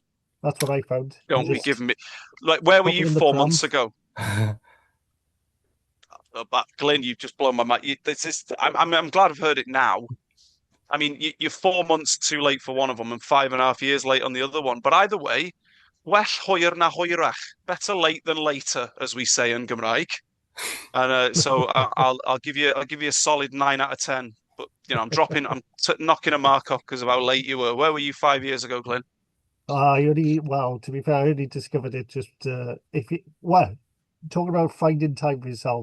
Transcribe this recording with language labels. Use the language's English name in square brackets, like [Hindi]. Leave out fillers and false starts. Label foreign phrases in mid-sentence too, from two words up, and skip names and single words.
[English] That's what I found. You Don't be just giving me like, where were put you them in the 4 months pram. ago? But Glenn, you've just blown my mind. I'm glad I've heard it now. I mean, you're 4 months too late for one of them and 5.5 years late on the other one. But either way, well [Welsh] hwyr na hwyrach. [English] Better late than later, as we say in Gymraeg. And so I'll give you a solid 9 out of 10. But I'm knocking a mark off because of how late you were. Where were you 5 years ago, Glenn? I only, well, to be fair, I only discovered it just if it, well, talking about finding time for yourself.